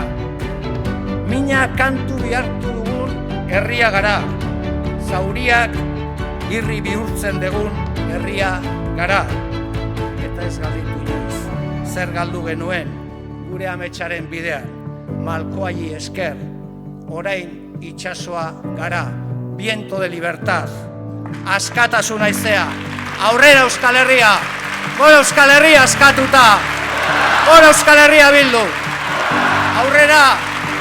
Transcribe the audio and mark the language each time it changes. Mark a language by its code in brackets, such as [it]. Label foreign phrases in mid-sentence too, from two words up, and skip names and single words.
[eu] Mina kantu bihartu dugun herria gara. Zauriak irri bihurtzen dugun herria gara. Eta ez galditu inoiz. Zer galdu genuen gure ametsaren bidean, malkoai esker, orain itsasoa gara. [es] Viento de libertad, [eu] askatasun haizea, aurrera Euskal Herria, gora Euskal Herria askatuta, gora Euskal Herria Bildu, aurrera!